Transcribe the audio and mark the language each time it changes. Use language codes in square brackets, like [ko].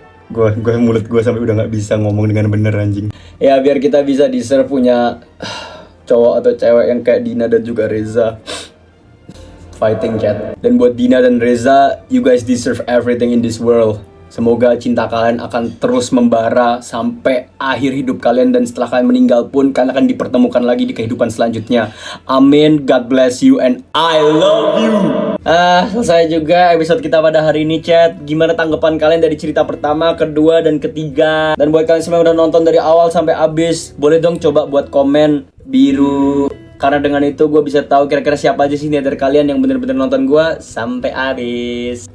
[id] Gue mulut gue sampai udah nggak bisa ngomong dengan bener anjing. Ya biar kita bisa deserve punya cowok atau cewek yang kayak Dina dan juga Reza. Fighting, chat. Dan buat [en] Dina dan Reza, you guys deserve everything in this world. [id] Semoga cinta kalian akan terus membara sampai akhir hidup kalian. Dan setelah kalian meninggal pun kalian akan dipertemukan lagi di kehidupan selanjutnya. [en] Amin, God bless you, and I love you. [id] Selesai juga episode kita pada hari ini, chat. Gimana tanggapan kalian dari cerita pertama, kedua, dan ketiga? Dan buat kalian semua yang udah nonton dari awal sampai habis, boleh dong coba buat komen biru. Karena dengan itu gue bisa tahu kira-kira siapa aja sih dari kalian yang bener-bener nonton gue sampai habis.